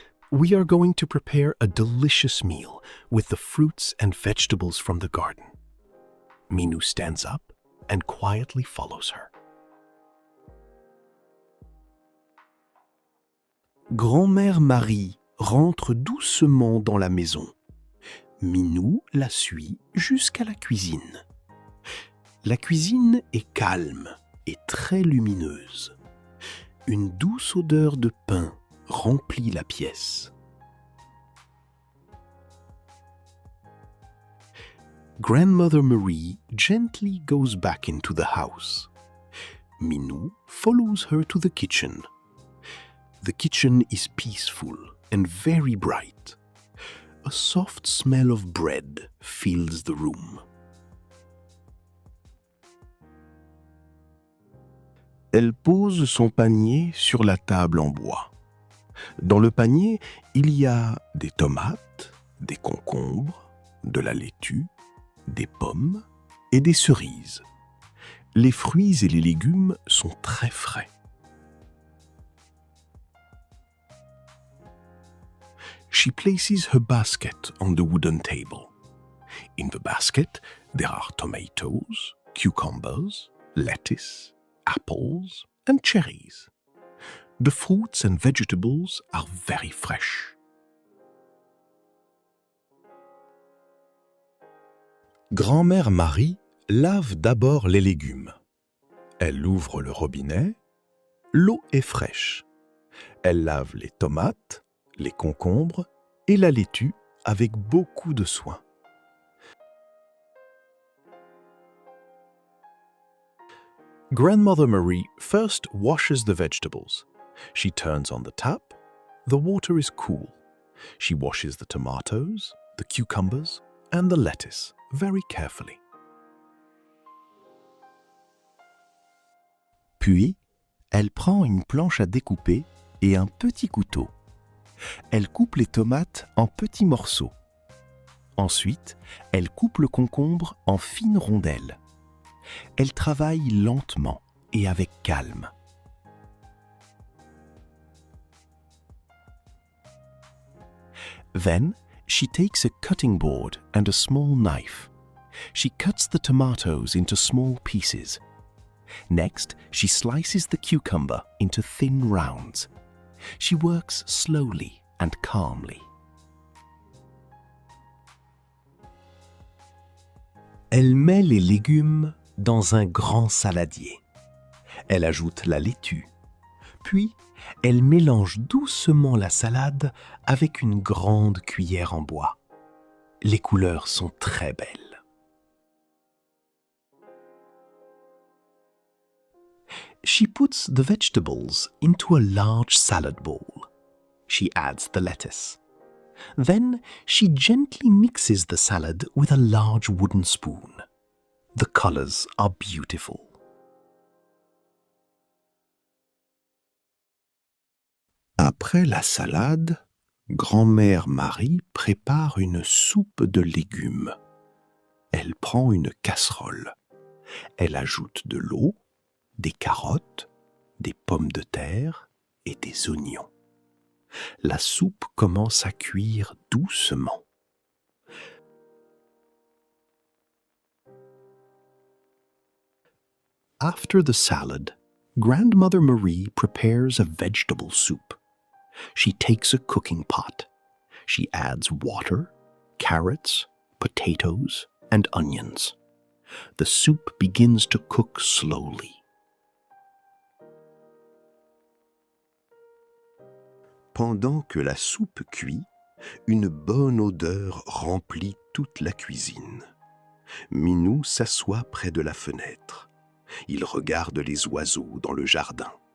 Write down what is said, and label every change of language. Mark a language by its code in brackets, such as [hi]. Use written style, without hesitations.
[en] We are going to prepare a delicious meal with the fruits and vegetables from the garden. Minou stands up and quietly follows her. [fr] Grand-mère Marie rentre doucement dans la maison. Minou la suit jusqu'à la cuisine. La cuisine est calme et très lumineuse. Une douce odeur de pain remplit la pièce. [en] Grandmother Marie gently goes back into the house. Minou follows her to the kitchen. The kitchen is peaceful and very bright. A soft smell of bread fills the room. [fr] Elle pose son panier sur la table en bois. Dans le panier, il y a des tomates, des concombres, de la laitue, des pommes et des cerises. Les fruits et les légumes sont très frais. [en] She places her basket on the wooden table. In the basket, there are tomatoes, cucumbers, lettuce, apples, and cherries. The fruits and vegetables are very fresh. [fr] Grand-mère Marie lave d'abord les légumes. Elle ouvre le robinet. L'eau est fraîche. Elle lave les tomates, les concombres et la laitue avec beaucoup de soin. [en] Grandmother Marie first washes the vegetables. She turns on the tap. The water is cool. She washes the tomatoes, the cucumbers, and the lettuce very carefully. [fr] Puis, elle prend une planche à découper et un petit couteau. Elle coupe les tomates en petits morceaux. Ensuite, elle coupe le concombre en fines rondelles. Elle travaille lentement et avec calme. [en] Then, she takes a cutting board and a small knife. She cuts the tomatoes into small pieces. Next, she slices the cucumber into thin rounds. She works slowly and calmly. [fr] Elle met les légumes dans un grand saladier. Elle ajoute la laitue. Puis, elle mélange doucement la salade avec une grande cuillère en bois. Les couleurs sont très belles. [en] She puts the vegetables into a large salad bowl. She adds the lettuce. Then she gently mixes the salad with a large wooden spoon. The colors are beautiful. [fr] Après la salade, Grand-mère Marie prépare une soupe de légumes. Elle prend une casserole. Elle ajoute de l'eau, des carottes, des pommes de terre et des oignons. La soupe commence à cuire doucement. [en] After the salad, Grandmother Marie prepares a vegetable soup. She takes a cooking pot. She adds water, carrots, potatoes, and onions. The soup begins to cook slowly. [fr] Pendant que la soupe cuit, une bonne odeur remplit toute la cuisine. Minou s'assoit près de la fenêtre. Il regarde les oiseaux dans le jardin.